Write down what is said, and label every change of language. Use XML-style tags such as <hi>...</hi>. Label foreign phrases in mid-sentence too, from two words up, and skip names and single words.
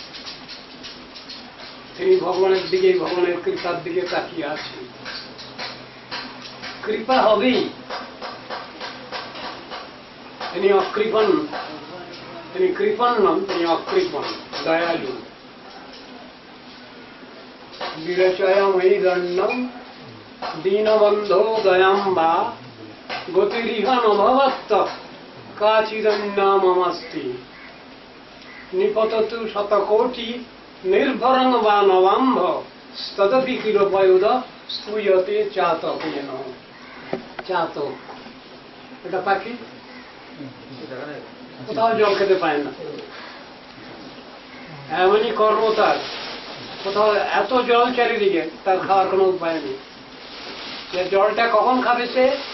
<bn>তিনি ভগবানের দিকে, ভগবানের কৃপার দিকে তাকিয়ে আছেন। কৃপা হবেই। তিনি অকৃপণ, তিনি কৃপণ নন, তিনি অকৃপণ, দয়ালু।</bn> <sa>বিরচয়ময়ী দণ্ডম দীনবন্ধো দয়াম বা গতিরিহ নভবত্ত কাচিদন্যামস্তি নিপততু শতকোটি নির্ভরং বা নবাম্ভ তদপি কিরপয়ুদ স্তূয়তে চাতকেন।</sa> <bn>চাতক এটা পাখি, কোথাও জল খেতে পায় না, এমনই কর্ম তার। কোথাও এত জল চারিদিকে, তার খাওয়ার কোনো উপায় নেই। জলটা কখন খাবে সে?</bn>